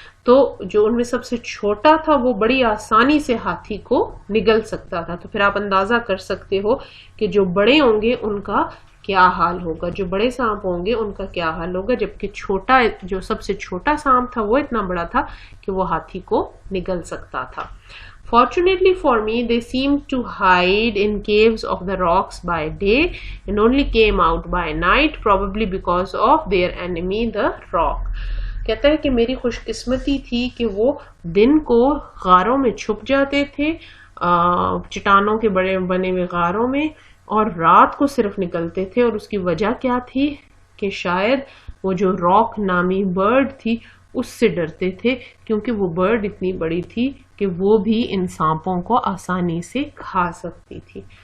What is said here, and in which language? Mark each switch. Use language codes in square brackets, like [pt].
[ur] تو جو ان میں سب سے چھوٹا تھا وہ بڑی آسانی سے ہاتھی کو نگل سکتا تھا. تو پھر آپ اندازہ کر سکتے ہو کہ جو بڑے ہوں گے ان کا کیا حال ہوگا, جو بڑے سانپ ہوں گے ان کا کیا حال ہوگا, جبکہ جو سب سے چھوٹا سانپ تھا وہ اتنا بڑا تھا کہ وہ ہاتھی کو نگل سکتا تھا. [en] Fortunately for me, they seemed to hide in caves of the rocks by day and only came out by night, probably because of their enemy, the rock. [ur] کہتا ہے کہ میری خوش قسمتی تھی کہ وہ دن کو غاروں میں چھپ جاتے تھے, چٹانوں کے بڑے بنے ہوئے غاروں میں, اور رات کو صرف نکلتے تھے. اور اس کی وجہ کیا تھی کہ شاید وہ جو راک نامی برڈ تھی اس سے ڈرتے تھے, کیونکہ وہ برڈ اتنی بڑی تھی کہ وہ بھی ان سانپوں کو آسانی سے کھا سکتی تھی.